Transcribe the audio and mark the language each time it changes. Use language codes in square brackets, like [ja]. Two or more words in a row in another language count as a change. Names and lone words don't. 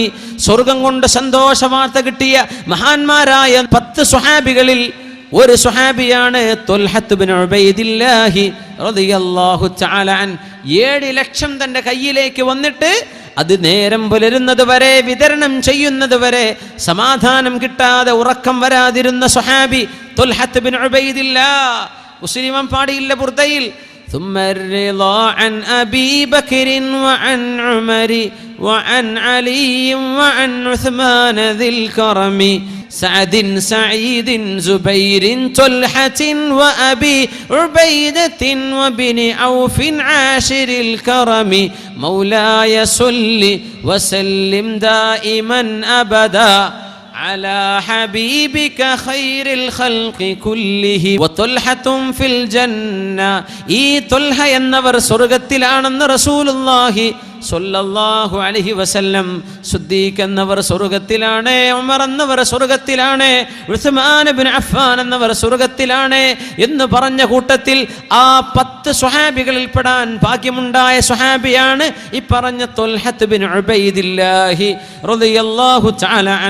[ml] സ്വർഗം കൊണ്ട് സന്തോഷ വാർത്ത കിട്ടിയ മഹാന്മാരായ 10 സ്വഹാബികളിൽ ഒരു സ്വഹാബിയാണ് ത്വൽഹത്ത് ബിൻ ഉബൈദില്ലാഹി [ar] رضي الله تعالى عنه. [ml] 7 ലക്ഷം തന്റെ കയ്യിലേക്ക് വന്നിട്ട് അത് നേരം പുലരുന്നത് വരെ വിതരണം ചെയ്യുന്നത് വരെ സമാധാനം കിട്ടാതെ ഉറക്കം വരാതിരുന്ന സ്വഹാബി ത്വൽഹത്ത് ബിൻ ഉബൈദില്ലാഹ്. മുസ്ലിം പാടിയില്ല ബുർദയിൽ [ar] ثم الرضا عن أبي بكر وعن عمر وعن علي وعن عثمان ذي الكرم سعد سعيد زبير طلحة وأبي عبيدة وبن عوف عاشر الكرم مولاي صل وسلم دائما أبدا على حبيبك خير الخلق كله وطلحة في الجنة. [ml] ഈ ത്വൽഹ എന്നവർ സ്വർഗ്ഗത്തിലാണെന്ന് [ar] رسول الله صلى الله عليه وسلم. [ml] സിദ്ദീഖ് എന്നവർ സ്വർഗ്ഗത്തിലാണ്, ഉമർ എന്നവർ സ്വർഗ്ഗത്തിലാണ്, ഉസ്മാൻ ഇബ്നു അഫ്ഫാൻ എന്നവർ സ്വർഗ്ഗത്തിലാണ് എന്ന് പറഞ്ഞ കൂട്ടത്തിൽ ആ 10 സ്വഹാബികളിൽ പെടാൻ ഭാഗ്യമുണ്ടായ സ്വഹാബിയാണ് ഈ പറഞ്ഞ ത്വൽഹത്ത് ബിൻ ഉബൈദില്ലാഹി [ar] رضي الله تعالى عنه.